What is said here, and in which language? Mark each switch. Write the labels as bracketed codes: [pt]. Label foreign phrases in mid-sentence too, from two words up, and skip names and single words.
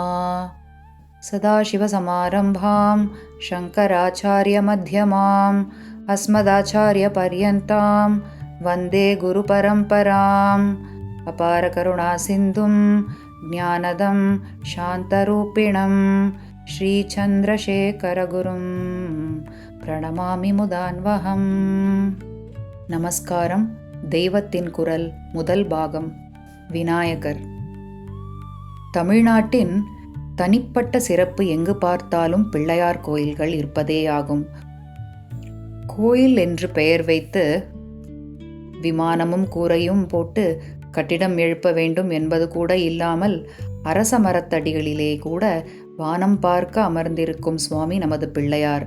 [sa] सदाशिवसमारम्भां शङ्कराचार्यमध्यमाम् अस्मदाचार्यपर्यन्तां वन्दे गुरुपरम्पराम्। अपारकरुणासिन्धुं ज्ञानदं शान्तरूपिणं श्रीचन्द्रशेखरगुरुं प्रणमामि मुदान्वहम्. [ta] நமஸ்காரம். தெய்வத்தின் குரல் முதல் பாகம். விநாயகர். தமிழ்நாட்டின் தனிப்பட்ட சிறப்பு எங்கு பார்த்தாலும் பிள்ளையார் கோயில்கள் இருப்பதேயாகும். கோயில் என்று பெயர் வைத்து விமானமும் கூரையும் போட்டு கட்டிடம் எழுப்ப வேண்டும் என்பது கூட இல்லாமல் அரச மரத்தடிகளிலே கூட வானம் பார்க்க அமர்ந்திருக்கும் சுவாமி நமது பிள்ளையார்.